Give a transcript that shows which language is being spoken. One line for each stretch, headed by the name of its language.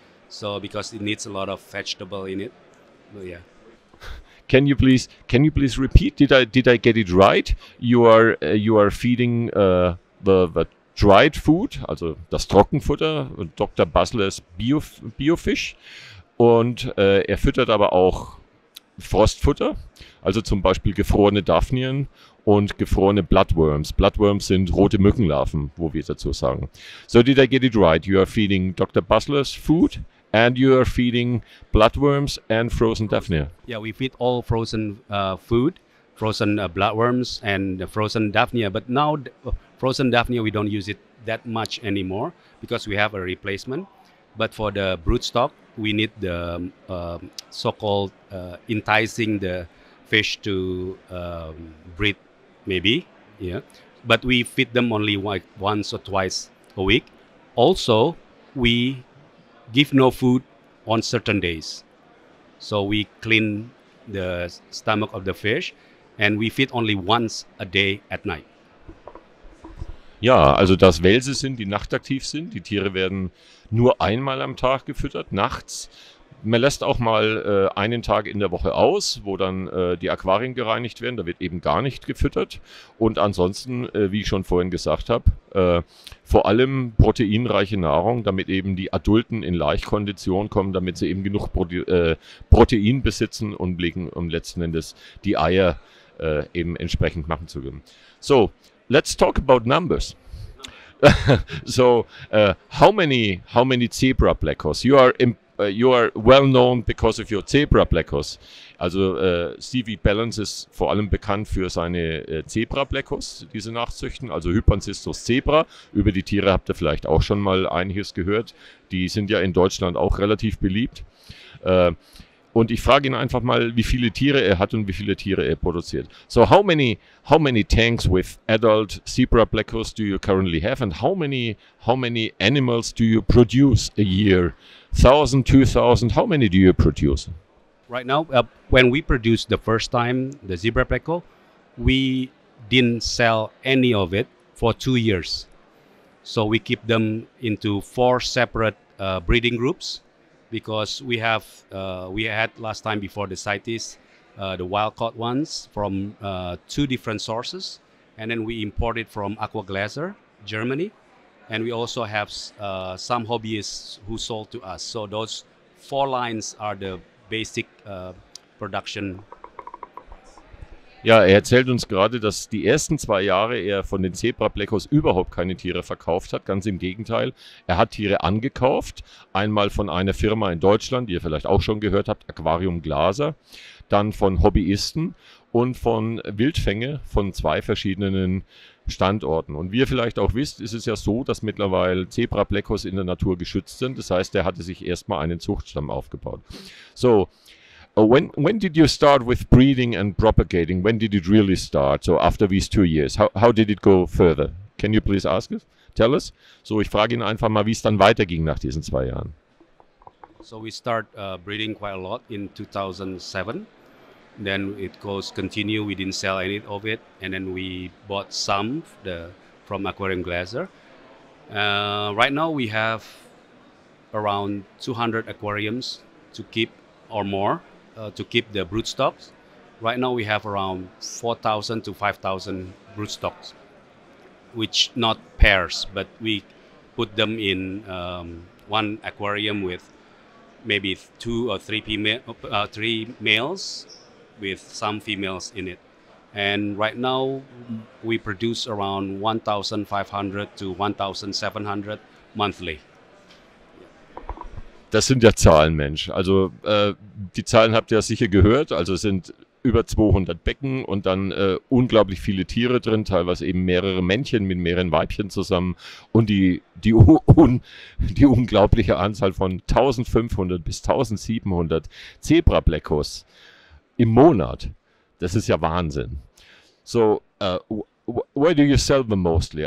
English: So because it needs a lot of vegetable in it. But yeah. Can you please repeat? Did I get it right? You are feeding the dried food,
German: also das Trockenfutter,
English: Dr.
German: Baslers Biofisch, und er füttert aber auch Frostfutter, also zum Beispiel gefrorene Daphnien und gefrorene Bloodworms. Bloodworms sind rote Mückenlarven, wo wir dazu sagen.
English: So did I get it right? You are feeding Dr. Baslers food and you are feeding bloodworms and frozen Daphnia. Yeah, we feed all frozen food, frozen bloodworms and the frozen Daphnia. But now frozen Daphnia, we don't use it that much anymore because we have a replacement. But for the broodstock, we need the so-called enticing the fish to breed, maybe. Yeah, but we feed them only once or twice a week. Also, we give no food on certain days. So we clean the stomach of the fish and we feed only once a day at night.
German: Ja, also dass Welse sind, die nachtaktiv sind. Die Tiere werden nur einmal am Tag gefüttert, nachts. Man lässt auch mal einen Tag in der Woche aus, wo dann die Aquarien gereinigt werden. Da wird eben gar nicht gefüttert. Und ansonsten, wie ich schon vorhin gesagt habe, vor allem proteinreiche Nahrung, damit eben die Adulten in Laichkondition kommen, damit sie eben genug Protein besitzen und um letzten Endes die Eier eben entsprechend machen zu können.
English: So, let's talk about numbers. So, how many zebra blackos? You are well known because of your zebra blackos.
German: Also Stevie Bellenz ist vor allem bekannt für seine Zebra blackos, diese Nachzüchten, also Hypancistrus Zebra. Über die Tiere habt ihr vielleicht auch schon mal einiges gehört. Die sind ja in Deutschland auch relativ beliebt. Und ich frage ihn einfach mal, wie viele Tiere er hat und wie viele Tiere er produziert.
English: So how many tanks with adult zebra blackos do you currently have, and how many animals do you produce a year? 1,000, 2,000, how many do you produce? Right now, when we produced the first time the zebra blacko, we didn't sell any of it for 2 years. So we keep them into 4 separate breeding groups. Because we had last time before the CITES, the wild caught ones from 2 different sources, and then we imported from Aqua Glaser, Germany, and we also have some hobbyists who sold to us. So those 4 lines are the basic production.
German: Ja, er erzählt uns gerade, dass die ersten 2 Jahre er von den Zebra Blackos überhaupt keine Tiere verkauft hat. Ganz im Gegenteil. Er hat Tiere angekauft. Einmal von einer Firma in Deutschland, die ihr vielleicht auch schon gehört habt, Aquarium Glaser. Dann von Hobbyisten und von Wildfänge von 2 verschiedenen Standorten. Und wie ihr vielleicht auch wisst, ist es ja so, dass mittlerweile Zebra Blackos in der Natur geschützt sind. Das heißt, er hatte sich erstmal einen Zuchtstamm aufgebaut.
English: So, when did you start with breeding and propagating? When did it really start? So after these 2 years, how did it go further? Can you please tell us?
German: So, ich frage ihn einfach mal, wie es dann weiterging nach diesen 2 Jahren.
English: So we start breeding quite a lot in 2007. Then it continue. We didn't sell any of it, and then we bought some from Aquarium Glaser. Right now we have around 200 aquariums to keep or more. To keep the broodstocks. Right now we have around 4,000 to 5,000 broodstocks. which not pairs, but we put them in one aquarium with maybe 2 or 3 3 males with some females in it. And right now we produce around 1,500 to 1,700 monthly.
German: Das sind ja Zahlen, Mensch. Also die Zahlen habt ihr ja sicher gehört. Also es sind über 200 Becken und dann unglaublich viele Tiere drin, teilweise eben mehrere Männchen mit mehreren Weibchen zusammen und die unglaubliche Anzahl von 1500 bis 1700 Zebra-Bleckos im Monat. Das ist ja Wahnsinn.
English: So, where do you sell them mostly?